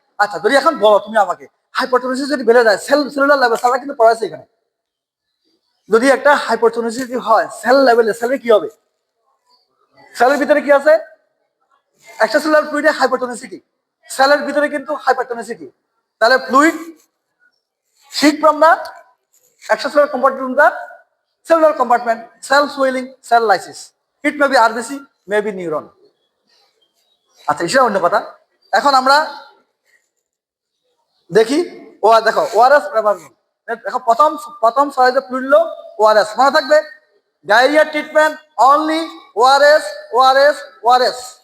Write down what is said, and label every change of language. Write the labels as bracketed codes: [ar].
[bn] আচ্ছা যদি এখন বলো তুমি আমাকে হাইপারটোনিসিটি যদি বেড়ে যায় সেলুলার লেভেল, স্যাররা কিন্তু পড়াইছে এখানে, যদি একটা হাইপারটোনিসিটি হয় সেল লেভেলে, সেলের কি হবে? সেলের ভিতরে কি আছে? এক্সট্রাসেলুলার ফ্লুইডে হাইপারটোনিসিটি, সেলের ভিতরে কিন্তু হাইপারটোনিসিটি। তাহলে [en] Fluid shift from the extracellular compartment to the cellular compartment, cell swelling, cell lysis. It may be RBC, may be neuron. [bn] আচ্ছা এটা অন্য কথা। এখন আমরা দেখি দেখো ওআরএস দেখো প্রথম সহায়তা ফ্লুইড ওআরএস মনে থাকবে। Diarrhoea treatment only ORS ORS ORS.